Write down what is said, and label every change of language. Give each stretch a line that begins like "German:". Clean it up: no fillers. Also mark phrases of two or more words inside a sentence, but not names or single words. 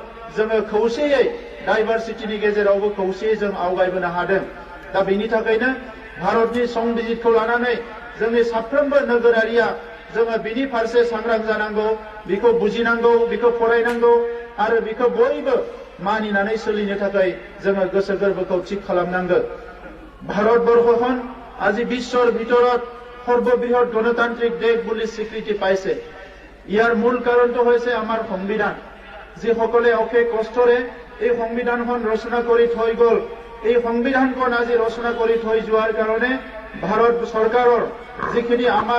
Bodo: जोङो खौसेयै डाइभारसिटिनि गेजेरावबो खौसेयै जों आवगायबोनो हादों दा बेनि थाखायनो भारतनि संबिजितखौ लानानै जोंनि साफ्रोमबो नोगोरारिया जोङो बिनि फारसे सांग्रां जानांगौ बेखौ बुजिनांगौ बेखौ फरायनांगौ आरो बेखौ बयबो मानिनानै सोलिनो थाखाय जोङो गोसो गोरबोखौ थिग खालामनांगोन
Assamese: ভাৰতবৰ্ষখন আজি বিশ্বৰ ভিতৰত সৰ্ববৃহৎ গণতান্ত্ৰিক দেশ বুলি স্বীকৃতি পাইছে ইয়াৰ মূল কাৰণটো হৈছে আমাৰ সংবিধান যিসকলে অশেষ কষ্টৰে এই সংবিধানখন ৰচনা কৰি থৈ গ'ল এই সংবিধানখন আজি ৰচনা কৰি থৈ যোৱাৰ কাৰণে ভাৰত চৰকাৰৰ যিখিনি আমাৰ